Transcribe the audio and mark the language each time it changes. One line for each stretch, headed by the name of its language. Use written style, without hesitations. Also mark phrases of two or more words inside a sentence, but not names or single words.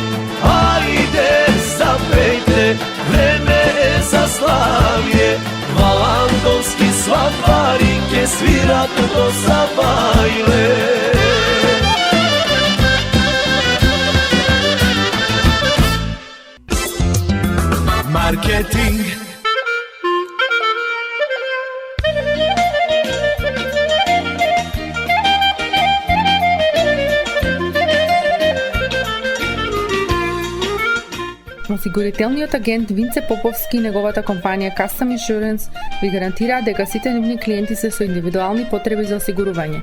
Macedonian: Ајде запејте, време е за славје, Валандовски сватварике свират до забајле. Marketing. Осигурителниот агент Винце Поповски и неговата компанија Custom Insurance ви гарантираат дека сите нивни клиенти се со индивидуални потреби за осигурување.